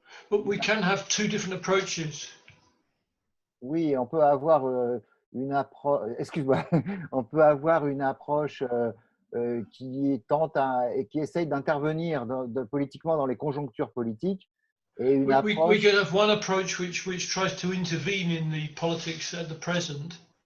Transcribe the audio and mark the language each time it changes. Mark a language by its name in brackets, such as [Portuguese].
[English] But we can have two different approaches. [French] Oui, on peut avoir une approche. Excuse-moi, on peut avoir une approche qui tente et qui essaye d'intervenir politiquement dans les conjonctures politiques, et une approche. [English] We can have one approach which tries to intervene in the politics at the present.